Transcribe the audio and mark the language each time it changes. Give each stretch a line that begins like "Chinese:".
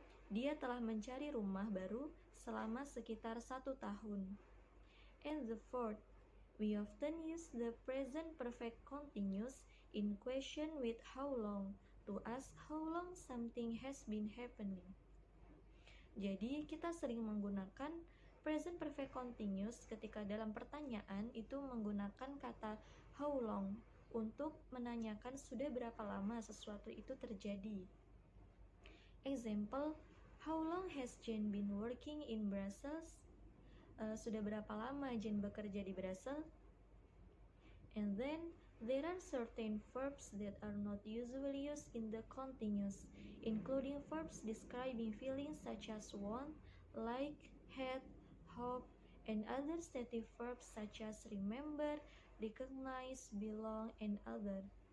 Indonesian: Dia telah mencari rumah baru selama sekitar 1 tahun.
English: And the fourth, we often use the present perfect continuous in question with how long to ask how long something has been happening.
Indonesian: Jadi kita sering menggunakan present perfect continuous ketika dalam pertanyaan itu menggunakan kata how long untuk menanyakan sudah berapa lama sesuatu itu terjadi.
English: Example, how long has Jane been working in Brussels?
Indonesian: Sudah berapa lama Jane bekerja di Brussels?
English: And then, There are certain verbs that are not usually used in the continuous, including verbs describing feelings such as want, like, had, hope, and other stative verbs such as remember, recognize, belong, and other.